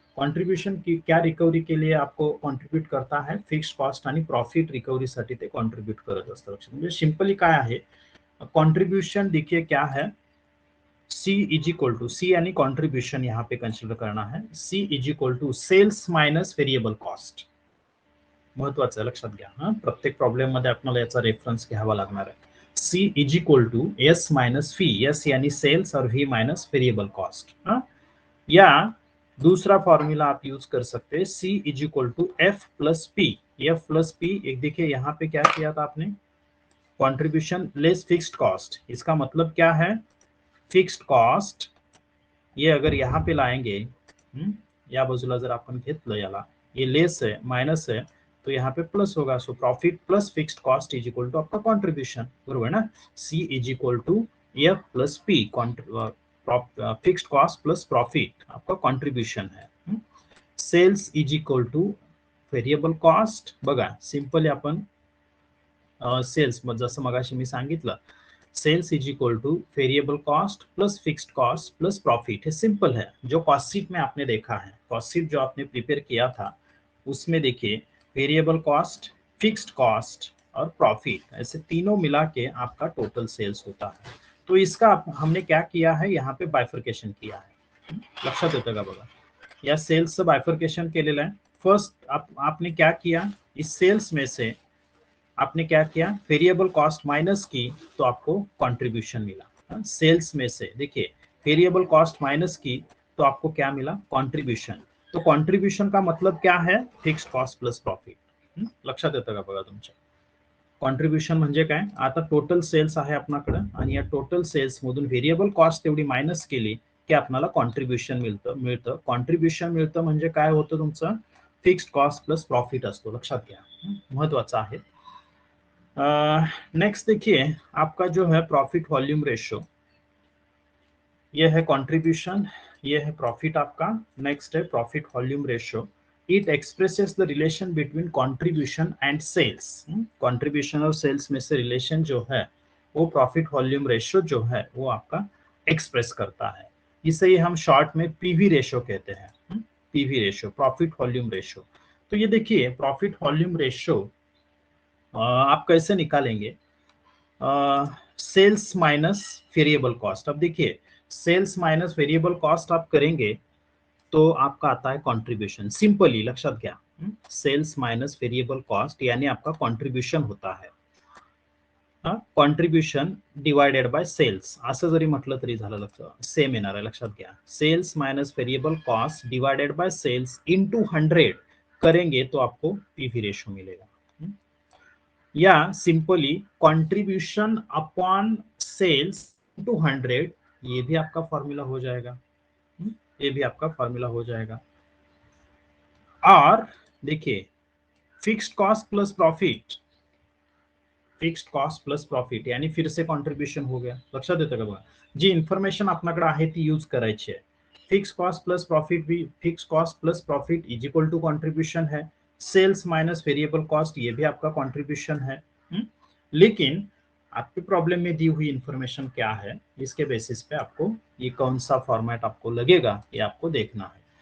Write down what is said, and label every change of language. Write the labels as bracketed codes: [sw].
[hi] Contribution की क्या recovery के लिए आपको कंट्रीब्यूट करता है, [mr] फिक्स्ड कॉस्ट आणि प्रॉफिट रिकवरीसाठी ते कंट्रीब्यूट करत असतं। म्हणजे सिंपली काय आहे कंट्रीब्यूशन, [hi] देखिए क्या है, सी इज इक्वल टू, सी यानी कंट्रीब्यूशन यहाँ पे कंसिडर करना है, सी is equal to sales minus variable cost. [mr] महत्वाचं आहे, लक्षात घ्या। प्रत्येक प्रॉब्लेम मध्ये आपल्याला याचा रेफरन्स घ्यावा लागणार आहे। [en] C is equal to S minus V, [hi] S यानी सेल्स और वी माइनस वेरिएबल कॉस्ट। या दूसरा फॉर्मूला आप यूज कर सकते हैं, [en] C is equal to F plus P. [hi] F plus P, एक देखिए यहाँ पे क्या किया था आपने, कंट्रीब्यूशन लेस फिक्स्ड कॉस्ट। इसका मतलब क्या है, फिक्स्ड कॉस्ट ये अगर यहाँ पे लाएंगे, [mr] या बाजूला जर आपण घेतलं याला, [hi] ये लेस है माइनस है तो यहाँ पे प्लस होगा। So profit plus fixed cost is equal to आपका कंट्रीब्यूशन, [mr] बरोबर ना। [hi] सी is equal to F plus P, fixed cost plus profit आपका कंट्रीब्यूशन है। [en] Sales is equal to variable cost. [mr] बघा सिंपली आपण सेल्स जसं मगाशी मी सांगितलं, [en] Sales is equal to variable cost plus fixed cost plus profit. [hi] है सिंपल है. जो कॉस्ट शीट में आपने देखा है, कॉस्ट शीट जो आपने प्रिपेयर किया था, उसमें देखिए वेरिएबल कॉस्ट, फिक्स्ड कॉस्ट और प्रॉफिट, ऐसे तीनों मिला के आपका टोटल सेल्स होता है. तो इसका हमने क्या किया है, यहाँ पे बायफर्केशन किया है. [mr] लक्षात येतं का बघा, या सेल्सचं बायफर्केशन केलेलं आहे. [hi] फर्स्ट आपने क्या किया, इस सेल्स में से आपने क्या किया, वेरिएबल कॉस्ट माइनस की तो आपको कंट्रीब्यूशन मिला. सेल्स में से देखिए वेरिएबल कॉस्ट माइनस की तो आपको क्या मिला, कंट्रीब्यूशन. तो कंट्रीब्यूशन का मतलब क्या है, फिक्स्ड कॉस्ट प्लस प्रॉफिट. [mr] लक्षात येतं का बघा तुमच्या. कॉन्ट्रीब्युशन म्हणजे काय, आता टोटल सेल्स आहे आपल्याकडे आणि या टोटल सेल्स मधून व्हेरिएबल कॉस्ट तेवढी मायनस केली की आपल्याला कॉन्ट्रीब्युशन मिळतं. कॉन्ट्रीब्युशन मिळतं म्हणजे काय होतं, तुमचं फिक्स्ड कॉस्ट प्लस प्रॉफिट असतो. लक्षात घ्या, महत्वाचं आहे. [hi] नेक्स्ट देखिए आपका जो है प्रॉफिट वॉल्यूम रेशियो, ये है कंट्रीब्यूशन, ये है प्रॉफिट आपका. [en] Next है profit volume ratio. It expresses the relation between contribution and sales. [hi] Contribution और सेल्स में से रिलेशन जो है वो प्रॉफिट वॉल्यूम रेशियो जो है वो आपका एक्सप्रेस करता है. इसे ही हम शॉर्ट में पीवी रेशियो कहते हैं. PV ratio, profit volume ratio. तो ये देखिए प्रॉफिट वॉल्यूम रेशियो आप कैसे निकालेंगे, सेल्स माइनस वेरिएबल कॉस्ट. अब देखिए सेल्स माइनस वेरिएबल कॉस्ट आप करेंगे तो आपका आता है कंट्रीब्यूशन. [mr] सिंपली लक्षात घ्या, [hi] सेल्स माइनस वेरिएबल कॉस्ट यानी आपका कंट्रीब्यूशन होता है. [mr] कंट्रीब्यूशन डिवाइडेड बाय सेल्स असं जरी म्हटलं तरी झालं, लक्षात सेम येणार आहे. लक्षात घ्या, [hi] sales minus variable cost divided by sales into 100 करेंगे तो आपको पीवी रेशियो मिलेगा. या simply contribution upon sales to 100, ये भी आपका फॉर्मूला हो जाएगा. ये भी आपका फॉर्मूला हो जाएगा. और देखिए fixed cost plus profit, fixed cost plus profit यानी फिर से कॉन्ट्रीब्यूशन हो गया. [mr] लक्षात येतं का बघा, जी इन्फॉर्मेशन आपल्याकडे आहे ती यूज करायची आहे. [hi] फिक्स कॉस्ट प्लस प्रॉफिट भी, fix cost plus profit is equal to contribution है. सेल्स माइनस वेरिएबल कॉस्ट ये भी आपका कॉन्ट्रीब्यूशन है. लेकिन आपके प्रॉब्लम में दी हुई इंफॉर्मेशन क्या है, इसके बेसिस पे आपको ये कौन सा फॉर्मेट आपको लगेगा ये आपको देखना है.